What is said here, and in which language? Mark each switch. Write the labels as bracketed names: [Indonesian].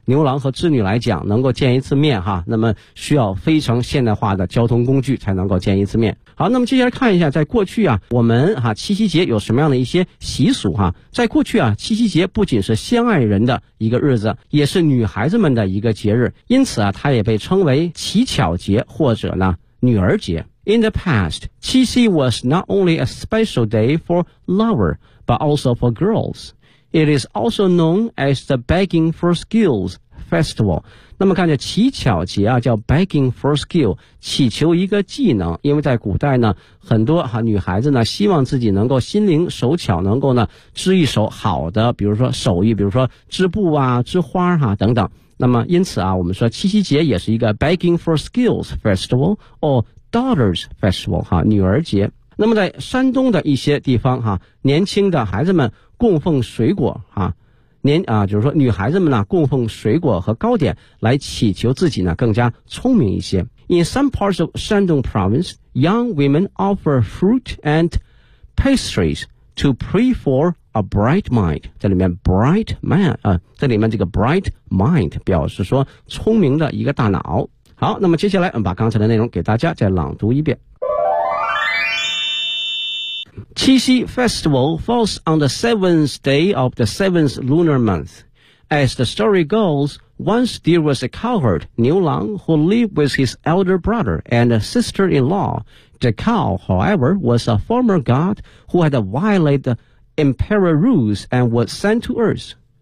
[Chinese] 牛郎和织女来讲，能够见一次面哈、啊，那么需要非常现代化的交通工具才能够见一次面。好，那么接下来看一下，在过去啊，我们哈、啊、七夕节有什么样的一些习俗哈、啊？在过去啊，七夕节不仅是相爱人的一个日子，也是女孩子们的一个节日，因此啊，它也被称为乞巧节或者呢女儿节。 [English] In the past, 七夕 was not only a special day for lover, but also for girls. It is also known as the Begging for Skills Festival. [Chinese] 那么看着乞巧节啊，叫 [English] begging for skill， [Chinese] 祈求一个技能。因为在古代呢，很多哈、啊、女孩子呢，希望自己能够心灵手巧，能够呢织一手好的，比如说手艺，比如说织布啊、织花哈、啊、等等。那么因此啊，我们说七夕节也是一个 [English] begging for skills festival or daughters festival [Chinese] 哈、啊，女儿节。那么在山东的一些地方哈、啊，年轻的孩子们供奉水果哈。啊年啊，就是说女孩子们呢供奉水果和糕点来祈求自己呢更加聪明一些。 [English] In some parts of Shandong province, young women offer fruit and pastries to pray for a bright mind. [Chinese] 这里面 [English] bright mind [Chinese] 啊，这里面这个 bright mind 表示说聪明的一个大脑。好，那么接下来我们把刚才的内容给大家再朗读一遍。 [English] Qixi festival falls on the seventh day of the seventh lunar month. As the story goes, Once there was a cowherd, 牛郎, who lived with his elder brother and a sister-in-law. The cow, however, was a former god who had violated the emperor rules and was sent to earth.